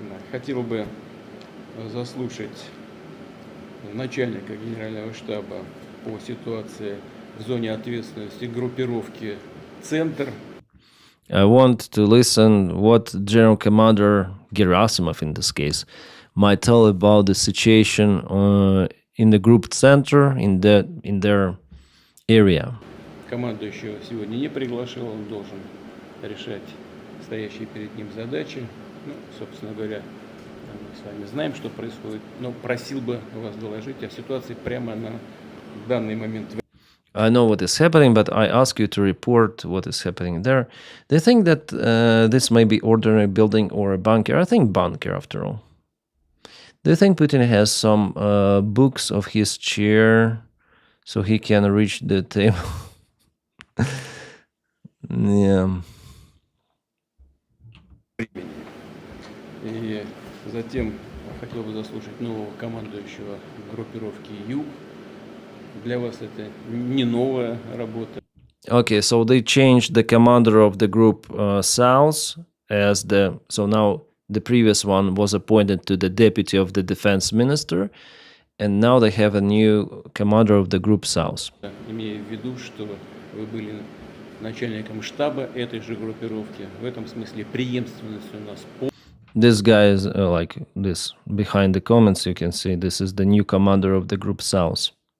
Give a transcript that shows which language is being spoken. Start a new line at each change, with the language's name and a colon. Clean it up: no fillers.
Russian: Хотел бы заслушать начальника генерального штаба по ситуации в зоне ответственности группировки «Центр».
English: I want to listen what General Commander Gerasimov, in this case, might tell about the situation in the group center in their area.
Russian: Командующего сегодня не приглашал, он должен решать стоящие перед ним задачи. Ну, собственно говоря, мы с вами знаем, что происходит, но просил бы вас доложить о ситуации прямо на данный момент.
English: I know what is happening, but I ask you to report what is happening there. They think that this may be ordinary building or a bunker. I think bunker, after all. Do you think Putin has some books of his chair so he can reach the table? Yeah.
Russian: И затем хотел бы заслушать нового командующего группировки «Юг». Для вас это не новая работа.
English: Okay, so they changed the commander of the group South as so now the previous one was appointed to the deputy of the defense minister, and now they have a new commander of the group South.
Russian: Имея в виду, что вы были начальником штаба этой же группировки, в этом смысле преемственность у нас.
English: This guy is like this. Behind the comments, you can see this is the new commander of the group South.